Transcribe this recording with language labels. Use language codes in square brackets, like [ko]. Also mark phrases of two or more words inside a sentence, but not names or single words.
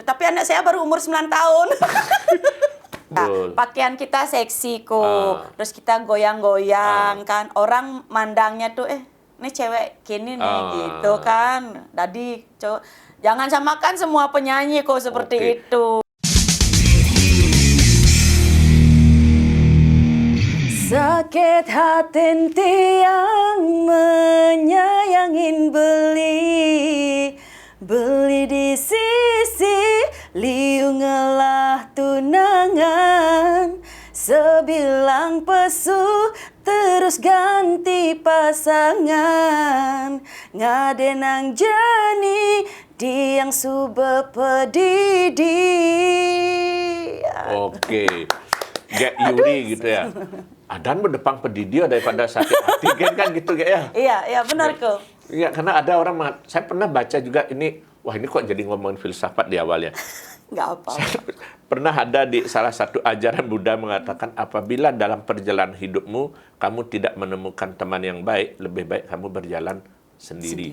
[id] Tapi anak saya baru umur 9 tahun. Nah, pakaian kita seksi kok, terus kita goyang-goyang kan, orang mandangnya tuh ini cewek gini nih gitu kan. Jadi jangan samakan semua penyanyi kok seperti itu. [ban] Sakit hati tiang menyayangin beli di sisi liungelah tunangan, sebilang pesu terus ganti pasangan, ngadenang jani diang sube pedidi. [id] Oke, Gek Yuri gitu ya. [ban] Adan berdepang pedidi [id] daripada sakit hati kan gitu ya. Iya benar kok. Iya, karena ada orang, saya pernah baca juga ini, wah ini kok jadi ngomongin filsafat di awal ya. Nggak apa. Pernah ada di salah satu ajaran Buddha mengatakan, apabila dalam perjalanan hidupmu kamu tidak menemukan teman yang baik, lebih baik kamu berjalan sendiri.